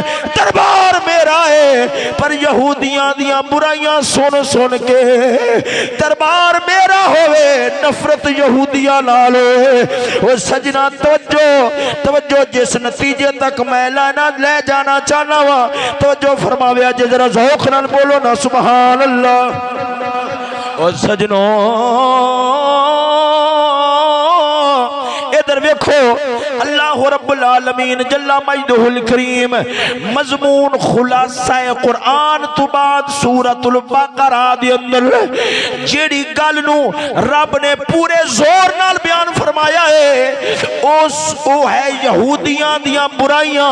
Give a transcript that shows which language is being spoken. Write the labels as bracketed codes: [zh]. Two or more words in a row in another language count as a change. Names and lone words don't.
[pa] دربار میرا ہے پر یہودیاں دیاں برائیاں سن سن کے دربار میرا ہووے نفرت یہودیاں نال او سجنا توجہ توجہ جس نتیجے تک میں لے جانا چاہنا واں توجہ فرماوے جے ذرا ذوق نال بولو نا [ar] سبحان الله. [pa] او سجنوں ادھر دیکھو اللہ [ar] رب العالمين جل مجده الكريم [pa] مضمون خلاصہ قرآن تو بعد سورۃ البقرہ دے اندر جیہڑی گل نوں رب نے پورے زور نال بیان فرمایا ہے او ہے یہودیاں دیاں برائیاں.